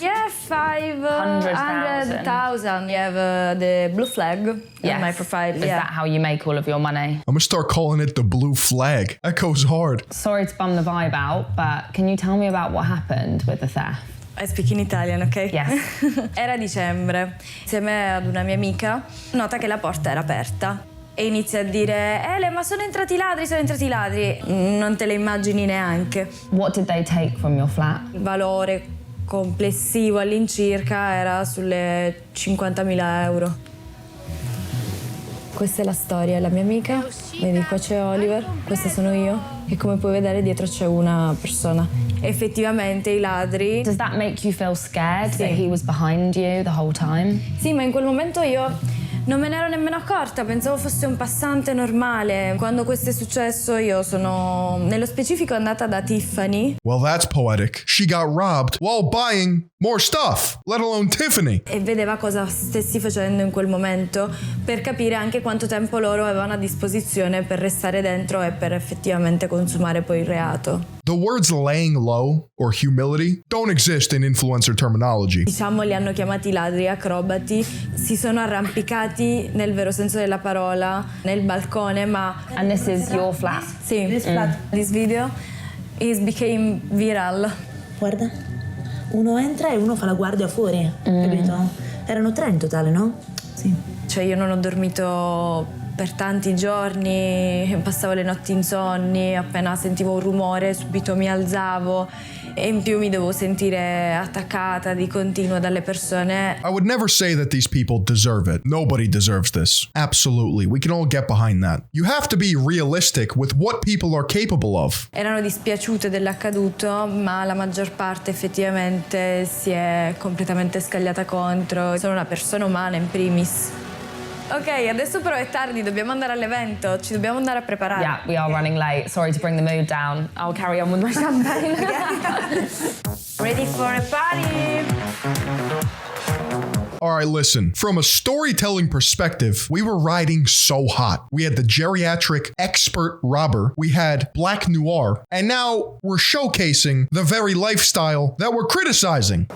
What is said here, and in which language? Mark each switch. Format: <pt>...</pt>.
<en>Yeah, 500,000. You have the blue flag on my profile. Is that how you make all of your money? I'm gonna start calling it the blue flag. That goes hard. Sorry to bum the vibe out, but can you tell me about what happened with the theft? I speak in Italian, ok? Yes.</en> <it>Era dicembre, insieme ad una mia amica, nota che la porta era aperta e inizia a dire Ele, ma sono entrati i ladri. Non te le immagini neanche.</it> <en>What did they take from your flat?</en> <it>Il valore complessivo all'incirca era sulle 50.000 euro. Questa è la storia, è la mia amica, vedi qua c'è Oliver, questa sono io e come puoi vedere dietro c'è una persona. Effettivamente i ladri...</it> <en>Does that make you feel scared that he was behind you the whole time?</en> <it>Sì, ma in quel momento io non me ne ero nemmeno accorta, pensavo fosse un passante normale. Quando questo è successo io sono nello specifico andata da Tiffany.</it> <en>Well, that's poetic. She got robbed while buying more stuff, let alone Tiffany.</en> <it>E vedeva cosa stessi facendo in quel momento per capire anche quanto tempo loro avevano a disposizione per restare dentro e per effettivamente consumare poi il reato.</it> <en>The words laying low or humility don't exist in influencer terminology.</en> <it>Diciamo li hanno chiamati ladri acrobati, si sono arrampicati nel vero senso della parola nel balcone, ma...</it> <en>And this is your flat?</en> <it>Sì.</it> <en>This video became viral.</en> <it>Guarda, uno entra e uno fa la guardia fuori, capito? Erano 3 in totale, no? Sì. Cioè io non ho dormito per tanti giorni, passavo le notti insonni, appena sentivo un rumore subito mi alzavo e in più mi dovevo sentire attaccata di continuo dalle persone.</it> <en>I would never say that these people deserve it. Nobody deserves this. Absolutely. We can all get behind that. You have to be realistic with what people are capable of.</en> <it>Erano dispiaciute dell'accaduto, ma la maggior parte effettivamente si è completamente scagliata contro. Sono una persona umana in primis. Ok, adesso però è tardi, dobbiamo andare all'evento, ci dobbiamo andare a preparare.</it> <en>Yeah, we are running late. Sorry to bring the mood down. I'll carry on with my champagne. Ready for a party? All right, listen, from a storytelling perspective, we were riding so hot. We had the geriatric expert robber, we had Black Noir, and now we're showcasing the very lifestyle that we're criticizing.</en>